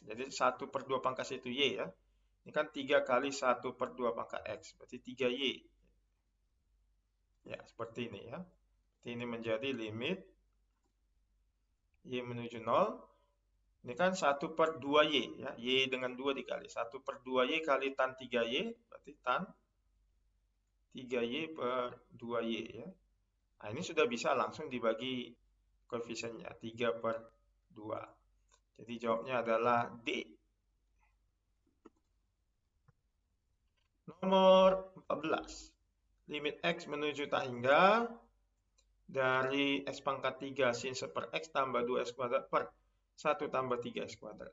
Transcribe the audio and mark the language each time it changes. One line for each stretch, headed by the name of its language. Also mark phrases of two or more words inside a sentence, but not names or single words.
Indonesian: Jadi 1 per 2 pangkat itu Y ya. Ini kan 3 kali 1 per 2 pangkat X. Berarti 3Y. Ya, seperti ini ya. Ini menjadi limit Y menuju 0. Ini kan 1 per 2Y ya. Y dengan 2 dikali. 1 per 2Y kali tan 3Y. Berarti tan 3Y per 2Y ya. Nah, ini sudah bisa langsung dibagi koefisiennya 3 per 2. Jadi jawabnya adalah D. Nomor 14. Limit X menuju tak hingga dari X pangkat 3 sin 1 per X tambah 2X kuadrat per 1 tambah 3X kuadrat.